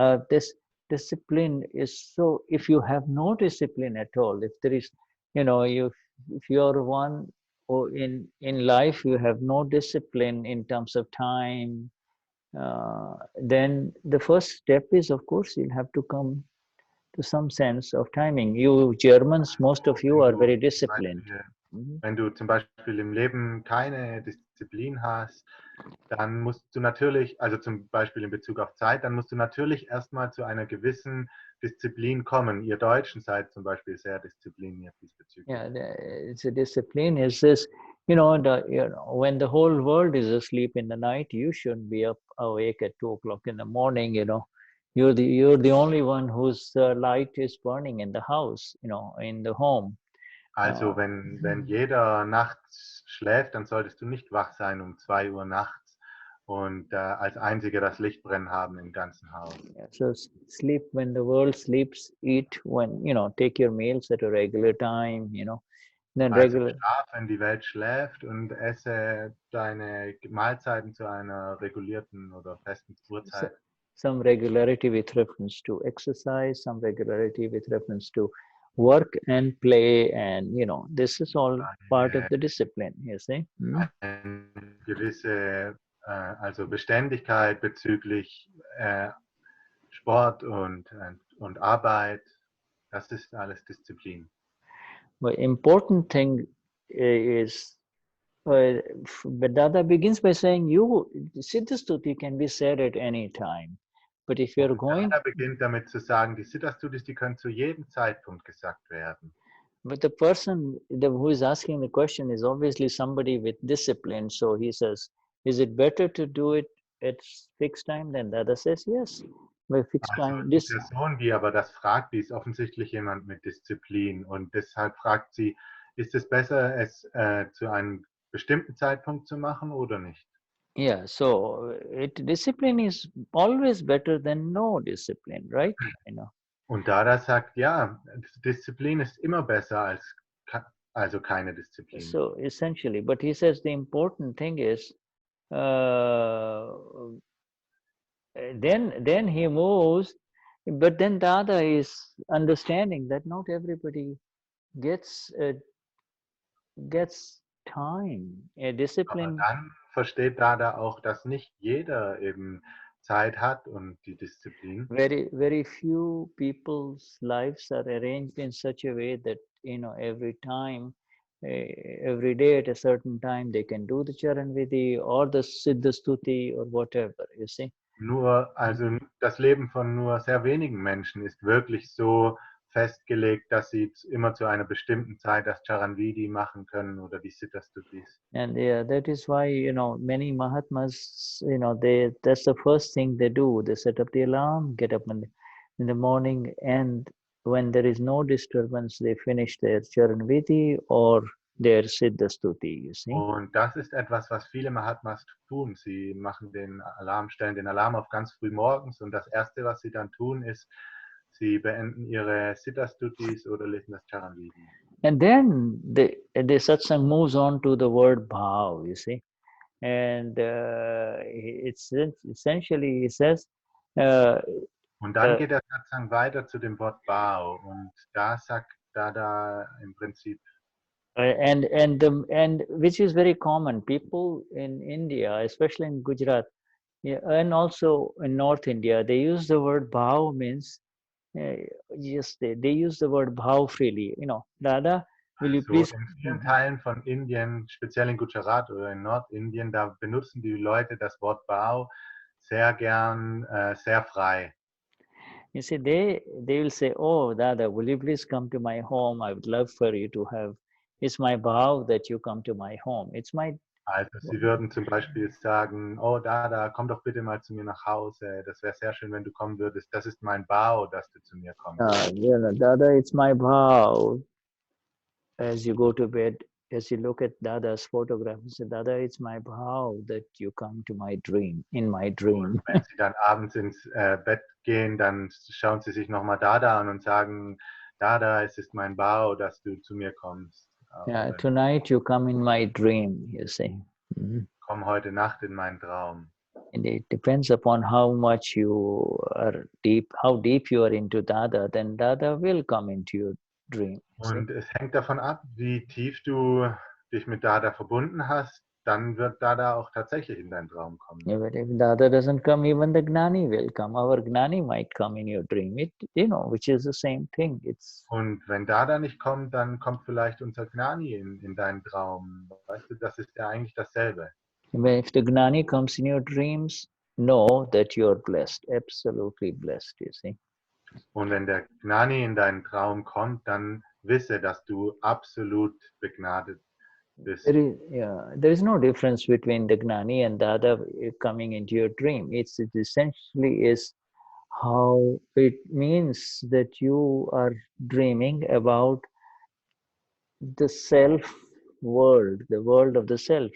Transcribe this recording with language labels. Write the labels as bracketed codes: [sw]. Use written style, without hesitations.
[en] This discipline is so. If you have no discipline at all, if there is, you know, if you're one or in life you have no discipline in terms of time, then the first step is, of course, you'll have to come to some sense of timing. You Germans, most of you are very disciplined. [de] Wenn du zum Beispiel im Leben keine Disziplin hast, dann musst du natürlich, also zum Beispiel in Bezug auf Zeit, dann musst du natürlich erstmal zu einer gewissen Disziplin kommen. Ihr Deutschen seid zum Beispiel sehr diszipliniert diesbezüglich. [en] Yeah, it's a discipline. Is this, you know, when the whole world is asleep in the night, you shouldn't be awake at 2 o'clock in the morning, you know. You're the only one whose light is burning in the house, in the home. [de] Also wenn jeder nachts schläft, dann solltest du nicht wach sein um 2 Uhr nachts und als Einziger das Licht brennen haben im ganzen Haus. [en] So sleep when the world sleeps, eat when, take your meals at a regular time, then [de] Also [en] regular. [de] schlaf, wenn die Welt schläft, und esse deine Mahlzeiten zu einer regulierten oder festen Uhrzeit. [en] Some regularity with reference to exercise, some regularity with reference to work and play, and this is all part of the discipline, you see. [de] Eine gewisse also Beständigkeit bezüglich Sport und Arbeit, das ist alles Disziplin. [en] But important thing is, but Dada begins by saying, Siddha Stuti can be said at any time. But if you're going... [de] Dada beginnt damit zu sagen, die Siddha Stutis, die können zu jedem Zeitpunkt gesagt werden. [en] But the person who is asking the question is obviously somebody with discipline. So he says, is it better to do it at fixed time? Then Dada says, yes. By fixed time. [de] Die Person, die aber das fragt, die ist offensichtlich jemand mit Disziplin. Und deshalb fragt sie, ist es besser, es zu einem bestimmten Zeitpunkt zu machen oder nicht? [en] Yeah, so discipline is always better than no discipline, right? [de] Und Dada sagt, ja, Disziplin ist immer besser als keine Disziplin. [en] So essentially, but he says the important thing is, then he moves, but then Dada is understanding that not everybody gets time. Discipline. [de] Aber dann versteht Dada auch, dass nicht jeder eben Zeit hat und die Disziplin. [en] Very, very few people's lives are arranged in such a way that every time, every day at a certain time they can do the Charan Vidhi or the Siddha Stuti or whatever, you see. [de] Also das Leben von nur sehr wenigen Menschen ist wirklich so festgelegt, dass sie immer zu einer bestimmten Zeit das Charan Vidhi machen können oder die Siddha Stutis. [en] And that is why many Mahatmas, that's the first thing they do. They set up the alarm, get up in the morning, and when there is no disturbance, they finish their Charan Vidhi or their Siddha Stuti, you see. [de] Und das ist etwas, was viele Mahatmas tun. Sie machen stellen den Alarm auf ganz früh morgens, und das Erste, was sie dann tun, ist, sie beenden ihre Siddha Stutis oder lesen das Charan Vidhi. [en] And then the satsang moves on to the word bhav, you see. And it's essentially, he says, [de] und dann geht der Satsang weiter zu dem Wort Bhau, und da sagt Dada im Prinzip, [en] and which is very common. People in India, especially in Gujarat, and also in North India, they use the word bhav, means yes, they use the word bhav freely. Dada, will you please... [de] In vielen Teilen von Indien, speziell in Gujarat oder in Nordindien, da benutzen die Leute das Wort Bhau sehr gern, sehr frei. [en] You see, they will say, oh, Dada, will you please come to my home? I would love for you to have... It's my bhav that you come to my home. It's my... [de] Also sie würden zum Beispiel sagen, oh Dada, komm doch bitte mal zu mir nach Hause. Das wäre sehr schön, wenn du kommen würdest. Das ist mein Bhau, dass du zu mir kommst. [en] Dada, it's my bhav. As you go to bed, as you look at Dada's photograph, you say, Dada, it's my bhav that you come to my dream, in my dream. [de] Und wenn sie dann abends ins Bett gehen, dann schauen sie sich nochmal Dada an und sagen, Dada, es ist mein Bhau, dass du zu mir kommst. [en] Yeah, tonight you come in my dream, you say. [de] Komm heute Nacht in meinen Traum. [en] And it depends upon how much you are deep, how deep you are into Dada, then Dada will come into your dream. [de] Und es hängt davon ab, wie tief du dich mit Dada verbunden hast, dann wird Dada auch tatsächlich in deinen Traum kommen. [en] Yeah, but if Dada doesn't come, even the Gnani will come. Our Gnani might come in your dream, which is the same thing. [de] Und wenn Dada nicht kommt, dann kommt vielleicht unser Gnani in deinen Traum. Weißt du, das ist ja eigentlich dasselbe. [en] If the Gnani comes in your dreams, know that you are blessed, absolutely blessed, you see. [de] Und wenn der Gnani in deinen Traum kommt, dann wisse, dass du absolut begnadet bist. [en] There is no difference between the Gnani and Dada coming into your dream. It essentially is how it means that you are dreaming about the self world, the world of the self.